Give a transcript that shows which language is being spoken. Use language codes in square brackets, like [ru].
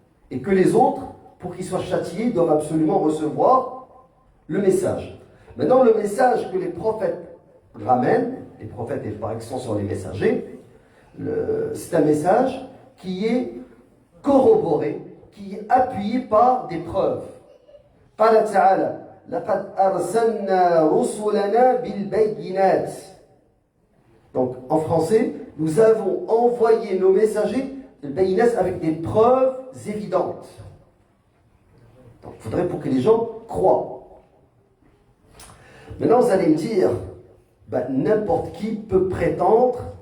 [fr] Et que les autres, pour qu'ils soient châtiés, doivent absolument recevoir le message. Maintenant, le message que les prophètes ramènent, les prophètes et par extension les messagers, c'est un message qui est corroboré, qui est appuyé par des preuves. [ar] قال تعالى لقد أرسلنا رسلنا بالبينات. [fr] Donc, en français, nous avons envoyé nos messagers avec des preuves évidentes. Donc, il faudrait pour que les gens croient. Maintenant, vous allez me dire, n'importe qui peut prétendre